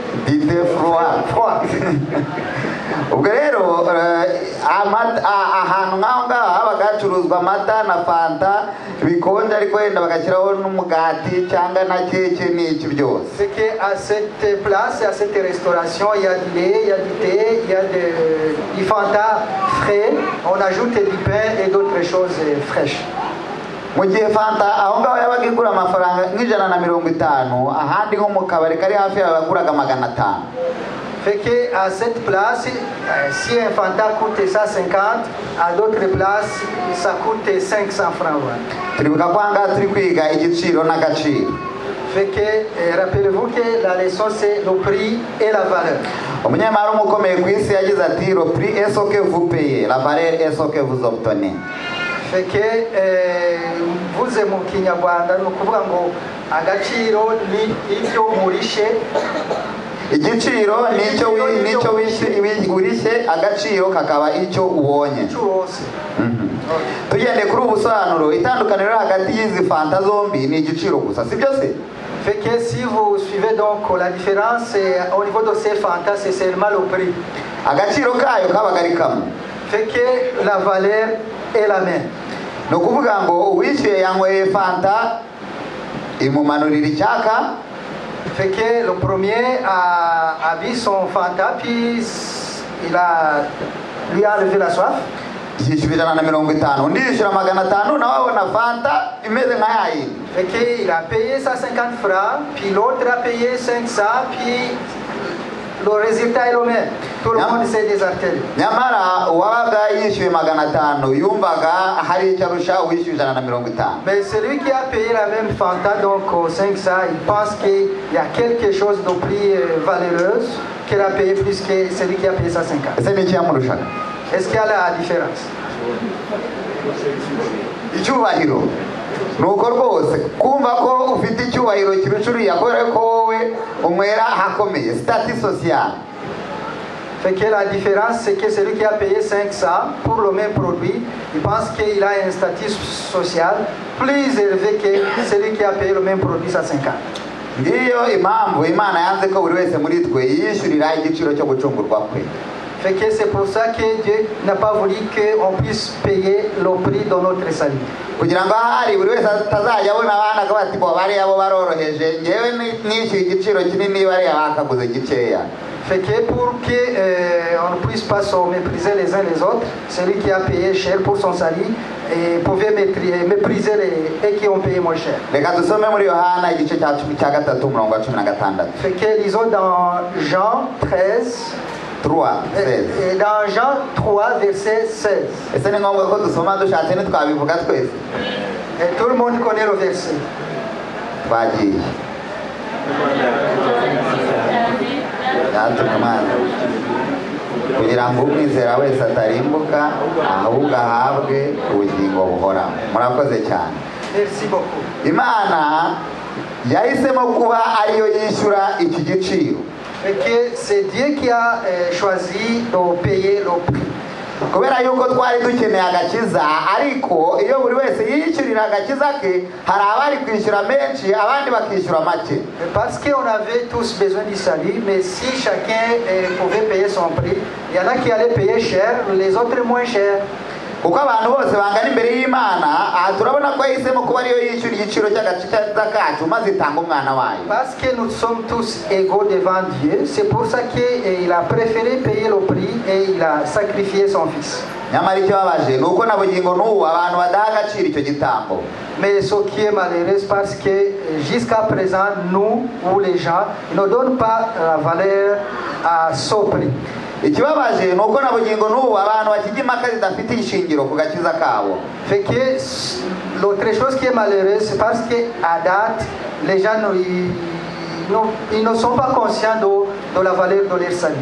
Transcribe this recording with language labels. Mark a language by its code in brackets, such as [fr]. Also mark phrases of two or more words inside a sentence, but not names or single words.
[fr] Du thé froid. [rw] Ubwo rero ahantu nk'aho ngaho habaga hacuruzwa amata na Fanta bikonje ariko wenda bagashyiraho n'umugati cyangwa na keke n'iki byose. [fr] C'est qu'à cette place, à cette restauration, il y a du lait, il y a du thé, il y a du Fanta frais, on ajoute du pain et d'autres choses fraîches. [rw] Mu gihe Fanta aho ngaho yabaga igura amafaranga nk'150, ahandi nko mu kabari kari hafi yabaguraga 500. [fr] Fait qu'à cette place, si un Fanta coûte 150, à d'autres places, ça coûte 500 francs. [rw] Turibuka ko ahangaha turi kwiga igiciro n'agaciro. [fr] Fait que rappelez-vous que la leçon c'est le prix et la valeur. [rw] Umunyamari umukomeye ku isi yagize ati [fr] le prix est ce que vous payez, la valeur est ce que vous obtenez. Fait que [rw] mvuze mu Kinyarwanda ni ukuvuga ngo agaciro ni ibyo murishe. Igiciro nicyo wishe agaciro kakaba icyo ubonye. Tugende kuri ubusobanuro itandukaniro hagati y'izi Fanta zombi ni igiciro gusa sibyo se? [fr] Fait que si vous suivez donc la différence au niveau de ces Fanta c'est seulement le prix. [rw] Agaciro kayo kabaga ari kamwe. [fr] Fait que la valeur est la même. [rw] No kuvuga ngo uwishyuye yanyweye Fanta imumanurira icyaka. [fr] Fait que le premier a vu son Fanta puis lui a enlevé la soif. [rw] Yishyura 150 undi yishyura 500 nawe abona Fanta imeze nka yayindi. [fr] Fait que il a payé 150 francs puis l'autre a payé 500 puis le résultat est le même. Tout le monde s'est désarté. [rw] Nyamara uwabaga yishyuye 500 yumvaga hari icyo arusha uwishyuye 150. [fr] Mais celui qui a payé la même Fanta donc 500, il pense qu'il y a quelque chose de plus valeureux qu'il a payé plus que celui qui a payé 150. [rw] Ese ni cyamurushaga? [fr] Est-ce qu'il y a la différence? [rw] Icyubahiro nuko rwose kumva ko ufite icyubahiro kirusha uriya kubera ko wowe umwera hakomeye [fr] statut social. Fait que la différence, c'est que celui qui a payé 500 pour le même produit, il pense qu'il a un statut social plus élevé que celui qui a payé le même produit à 50. [rw] Ngiyo impamvu Imana yanze ko buri wese muri twe yishyurira igiciro cyo gucungurwa kwe. [fr] Fait que c'est pour ça que Dieu n'a pas voulu qu'on puisse payer le prix de notre salut. [rw] Kugira ngo ahari buri wese atazajya abona abana ko bati bo bari abo baroroheje ngewe nishyuye igiciro kinini bari abakaguze gikeya. [fr] Fait que pour qu'on ne puisse pas se mépriser les uns les autres, celui qui a payé cher pour son salut et pouvait mépriser et qui ont payé moins cher. [rw] Reka dusome muri Yohana igice cya 13 umurongo wa 16. [fr] Fait que lisons dans Jean 13. 3 16. Et dans Jean 3 verset 16. [rw] Ese ni ngombwa ko dusoma dushatse ntitwabivuga twese. [fr] Et tout le monde connaît le verset. [rw] Twagiye. Kugira ngo umwizera wese atarimbuka ahubwo ahabwe ubugingo buhoraho. Murakoze cyane. [fr] Merci beaucoup. [rw] Imana yahisemo kuba ariyo yishyura iki giciro. [fr] Et que c'est Dieu qui a choisi de payer le prix. [rw] Kubera yuko twari dukeneye agakiza ariko iyo buri wese yishyurira agakiza ke hari abari kwishyura menshi abandi bakishyura make. [fr] Parce qu'on avait tous besoin du salut, mais si chacun pouvait payer son prix, il y en a qui allaient payer cher, les autres moins cher. [rw] Kuko abantu bose bangana imbere y'Imana turabona ko yahisemo kuba ariyo yishyura igiciro cy'agakiza kacu maze itanga umwana wayo. [fr] Parce que nous sommes tous égaux devant Dieu, c'est pour ça qu'il a préféré payer le prix et il a sacrifié son fils. [rw] Nyamara icyo babaje ni uko na bugingo n'ubu abantu badaha agaciro icyo gitambo. [fr] Mais ce qui est malheureux, parce que jusqu'à présent, nous ou les gens ne donnent pas la valeur à ce prix. [rw] Ikibabaje ni uko na bugingo n'ubu abantu bakijya impaka zidafite ishingiro ku gakiza kabo. [fr] Fait que l'autre chose qui est malheureuse, c'est parce qu'à date, les gens ils ne sont pas conscients de la valeur de leur salut.